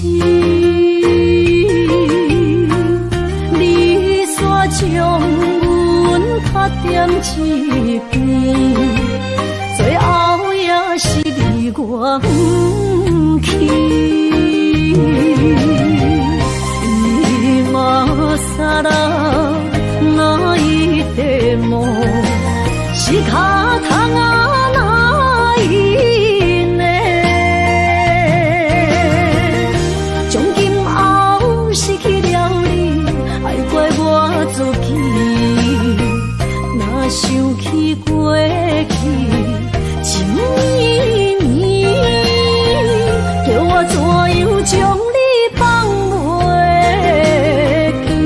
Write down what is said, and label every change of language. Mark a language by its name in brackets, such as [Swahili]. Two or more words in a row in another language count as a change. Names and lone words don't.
[Min Nan Chinese] 你煞将阮较踮一边，最后也是离我不去。 [Japanese] 今さら泣いても仕方がないね。 [Min Nan Chinese] 从今后失去了你，爱怪我自己。若想起过去情绵绵，叫我怎样将你放袂记？